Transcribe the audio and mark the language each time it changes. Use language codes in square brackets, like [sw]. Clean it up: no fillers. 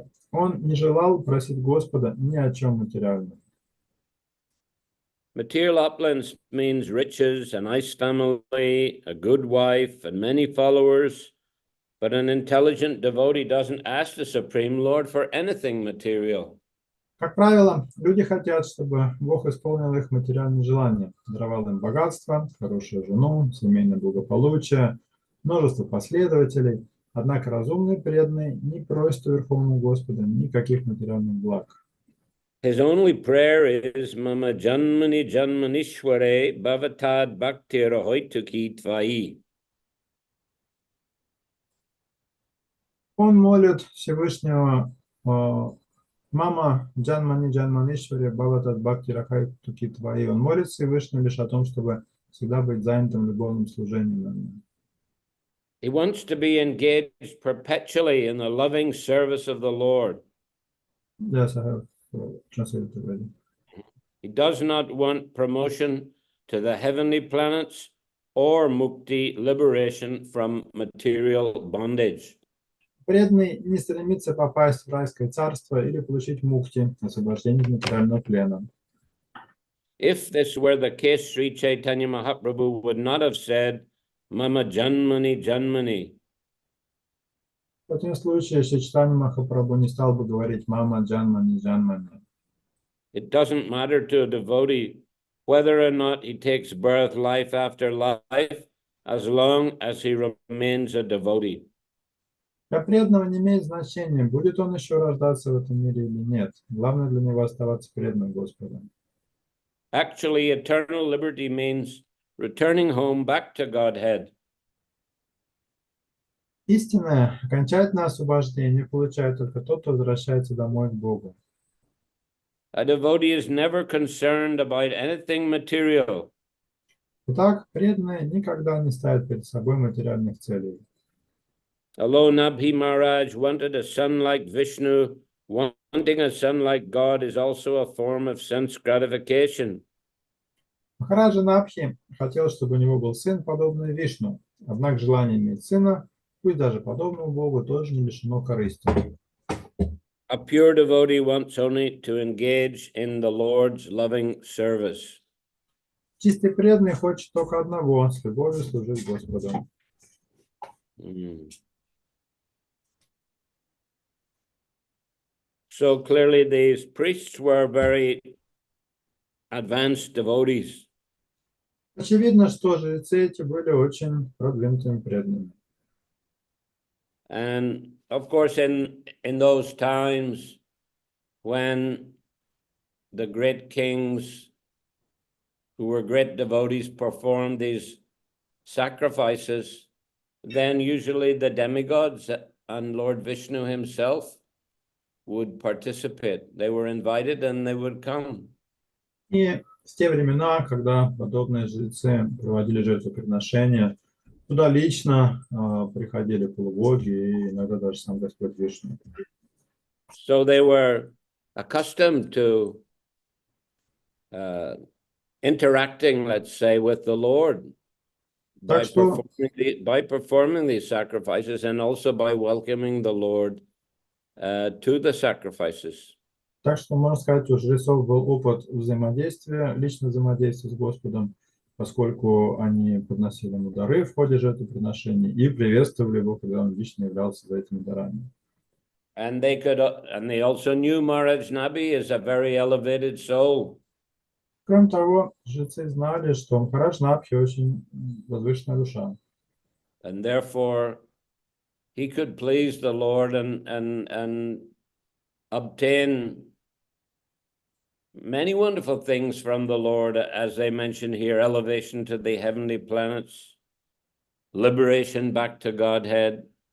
[ru] Он не желал просить Господа ни о чем материальном. [en] Material opulence means riches, a nice family, a good wife, and many followers. But an intelligent devotee doesn't ask the Supreme Lord for anything material. [ru] Как правило, люди хотят, чтобы Бог исполнил их материальные желания, даровал им богатство, хорошую жену, семейное благополучие, множество последователей. Однако разумный преданный не просит у Верховного Господа никаких материальных благ. [en] His only prayer is [sa] Mama Janmani Janmanishware Bhavatad Bhaktir Hoituki Tvai. [ru] Он молит Всевышнего [sa] Мама Джанмани Джанманишвари Бхаватат Бхакти Рахай Туки Твои. [ru] Он молит Всевышнего лишь о том, чтобы всегда быть занятым любовным служением. [en] He wants to be engaged perpetually in the loving service of the Lord. Yes, I have translated already. He does not want promotion to the heavenly planets or mukti, liberation from material bondage. [ru] Преданный не стремится попасть в райское царство или получить мукти, освобождение от материального плена. [en] If this were the case, Sri Chaitanya Mahaprabhu would not have said, [sa] Mama Janmani Janmani. [ru] В этом случае Чайтанья Махапрабху не стал бы говорить [sa] «Мама Джанмани Джанмани». [en] It doesn't matter to a devotee whether or not he takes birth life after life, as long as he remains a devotee. [ru] Для преданного не имеет значения, будет он еще рождаться в этом мире или нет. Главное для него оставаться преданным Господу. [en] Actually, eternal liberty means returning home back to Godhead. [ru] Истинное, окончательное освобождение получает только тот, кто возвращается домой к Богу. [en] A devotee is never concerned about anything material. [ru] Итак, преданные никогда не ставят перед собой материальных целей. [en] Although Nabhi Maharaj wanted a son like Vishnu, wanting a son like God is also a form of sense gratification. [ru] Махараджа Набхи хотел, чтобы у него был сын, подобный Вишну. Однако желание иметь сына, пусть даже подобному Богу, тоже не лишено корысти. [en] A pure devotee wants only to engage in the Lord's loving service. [ru] Чистый преданный хочет только одного, с любовью служить Господу. [en] So clearly these priests were very advanced devotees. [ru] Очевидно, что жрецы эти были очень продвинутыми преданными. [en] And of course, in those times when the great kings who were great devotees performed these sacrifices, then usually the demigods and Lord Vishnu himself would participate. They were invited and they would come. [ru] И в те времена, когда подобные жрецы проводили жертвоприношения, туда лично приходили полубоги и иногда даже сам Господь Вишну. [en] So they were accustomed to interacting, let's say, with the Lord by performing these sacrifices and also by welcoming the Lord to the sacrifices. [ru] Так что, можно сказать, у жрецов был опыт взаимодействия, личного взаимодействия с Господом, поскольку они подносили ему дары в ходе жертвоприношений и приветствовали его, когда он лично являлся за этими дарами. [en] And they also knew Maharaj Nabi is a very elevated soul. [ru] Кроме того, жрецы знали, что Махарадж Набхи очень возвышенная душа. [en] And therefore, he could please the Lord and obtain many wonderful things from the Lord, as they mention here: elevation to the heavenly planets, liberation back to Godhead.